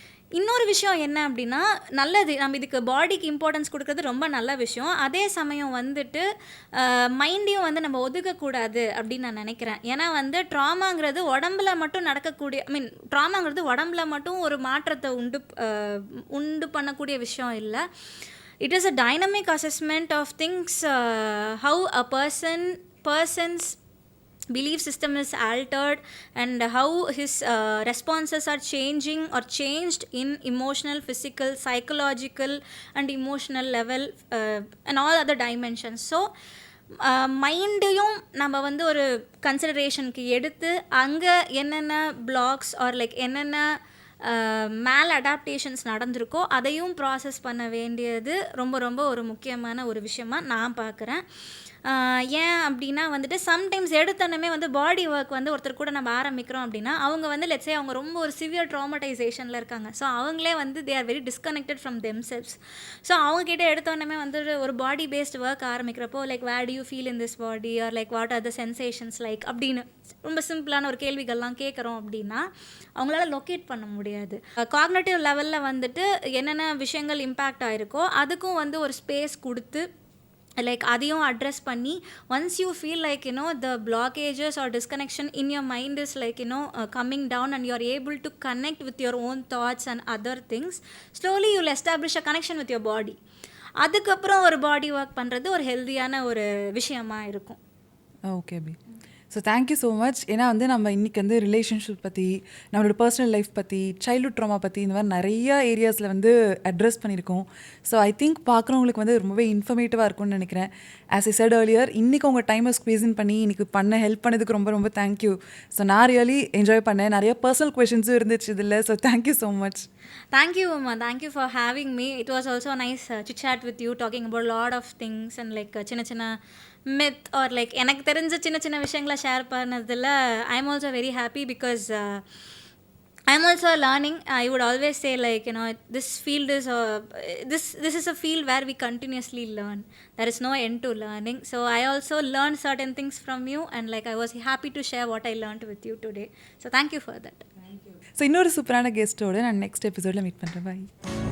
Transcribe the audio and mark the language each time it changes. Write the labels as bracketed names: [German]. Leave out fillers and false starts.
[Tamil] இன்னொரு விஷயம் என்ன அப்படின்னா, நல்லது, நம்ம இதுக்கு பாடிக்கு இம்பார்ட்டன்ஸ் கொடுக்குறது ரொம்ப நல்ல விஷயம். அதே சமயம் வந்துட்டு மைண்டையும் வந்து நம்ம ஒதுக்கக்கூடாது அப்படின்னு நான் நினைக்கிறேன். ஏன்னா வந்து ட்ராமாங்கிறது உடம்புல மட்டும் நடக்கக்கூடிய, ட்ராமாங்கிறது உடம்புல மட்டும் ஒரு மாற்றத்தை உண்டு பண்ணக்கூடிய விஷயம் இல்லை. [English] It is a dynamic assessment of things, how a person's belief system is altered and how his responses are changing or changed in emotional, physical, psychological and emotional level, and all other dimensions. [Tamil] So மைண்டையும் நம்ம வந்து ஒரு கன்சிடரேஷனுக்கு எடுத்து அங்கே என்னென்ன blocks R like என்னென்ன மேல் adaptations நடந்திருக்கோ அதையும் process பண்ண வேண்டியது ரொம்ப ரொம்ப ஒரு முக்கியமான ஒரு விஷயமா நான் பார்க்குறேன். ஏன் அப்படின்னா வந்துட்டு சம்டைம்ஸ் எடுத்தோன்னே வந்து பாடி ஒர்க் வந்து ஒருத்தர் கூட நம்ம ஆரம்பிக்கிறோம் அப்படின்னா அவங்க வந்து லெட்ஸே அவங்க ரொம்ப ஒரு சிவியர் ட்ராமடைசேஷனில் இருக்காங்க. ஸோ அவங்களே வந்து [English] They are very disconnected from themselves. [Tamil] So அவங்ககிட்ட எடுத்தோன்னே வந்து ஒரு பாடி based work ஆரம்பிக்கிறப்போ like [English] where do you feel in this body or like what are the sensations [Tamil] like அப்படின்னு ரொம்ப சிம்பிளான ஒரு கேள்விகள்லாம் கேட்குறோம் அப்படின்னா அவங்களால லொக்கேட் பண்ண முடியாது. காக்னேட்டிவ் லெவலில் வந்துட்டு என்னென்ன விஷயங்கள் இம்பேக்ட் ஆகிருக்கோ அதுக்கும் வந்து ஒரு ஸ்பேஸ் கொடுத்து லைக் அதையும் அட்ரெஸ் பண்ணி [English] Once you feel like the blockages or disconnection in your mind is like coming down and you are able to connect with your own thoughts and other things, slowly you will establish a connection with your body. [Tamil] அதுக்கப்புறம் ஒரு பாடி work பண்ணுறது ஒரு ஹெல்தியான ஒரு விஷயமா இருக்கும். Okay B. So thank you so much. ஏன்னா வந்து நம்ம இன்றைக்கி வந்து ரிலேஷன்ஷிப் பற்றி, நம்மளோட பர்சனல் லைஃப் பற்றி, சைல்ட்ஹுட் ட்ராமா பற்றி இந்த மாதிரி நிறையா ஏரியாஸில் வந்து அட்ரெஸ் பண்ணியிருக்கோம். ஸோ ஐ திங்க் பார்க்குறவங்களுக்கு வந்து ரொம்பவே இன்ஃபர்மேட்டிவாக இருக்கும்னு நினைக்கிறேன். ஆஸ் ஐ செட் ஏர்லியர், இன்றைக்கி உங்கள் டைமை ஸ்குவீஸின் பண்ணி இன்றைக்கி ஹெல்ப் பண்ணதுக்கு ரொம்ப ரொம்ப தேங்க்யூ. ஸோ நான் ரியலி என்ஜாய் பண்ணேன். நிறைய பர்சனல் கொஷின்ஸும் இருந்துச்சு இதில். So thank you so much. [English] Thank you, Uma. Thank you for having me. It was also a nice chit-chat with you, talking about a lot of things and like சின்ன myth or like [Tamil] எனக்கு தெரிஞ்ச சின்ன விஷயங்களை share பண்ணதில் [English] I'm also very happy because I'm also learning. I would always say like this field is this is a field where we continuously learn. There is no end to learning. So I also learned certain things from you and like I was happy to share what I learned with you today. So thank you for that. [Tamil] So இன்னொரு சூப்பரான கெஸ்ட்டோடு நான் next எபிசோடில் meet பண்ணுறேன். பாய்.